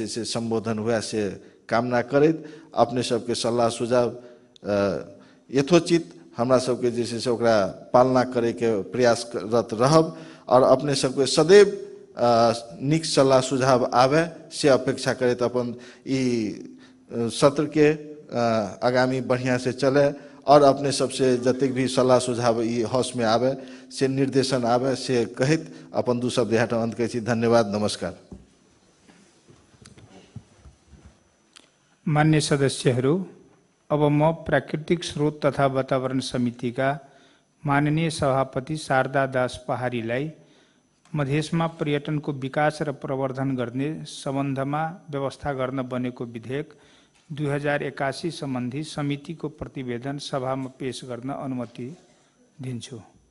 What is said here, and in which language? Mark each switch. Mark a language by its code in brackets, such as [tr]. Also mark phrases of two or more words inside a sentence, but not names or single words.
[mai] से संबोधन हुआ से कामना करैत अपने सबके सलाह सुझाव यथोचित हमरा सबके जैसे से ओकरा पालना करे के प्रयासरत रहब और अपने सबके सदैव निक सलाह सुझाव आवे से अपेक्षा करैत अपन ई सत्र के आगामी बढ़िया से चले और अपने सबसे जतेक भी सलाह सुझाव ई हाउस में आवे से निर्देशन आवे से कहत अपन दू शब्द यहाँ अंत करै छी। धन्यवाद, नमस्कार। [ne] मान्य सदस्यहरू, अब म प्राकृतिक स्रोत तथा वातावरण समितिका माननीय सभापति शारदा दास पहाडीलाई मधेसमा पर्यटनको विकास र प्रवर्धन गर्ने सम्बन्धमा व्यवस्था गर्न बनेको विधेयक 2081 सम्बन्धी समितिको प्रतिवेदन सभामा पेश गर्न अनुमति दिन्छु।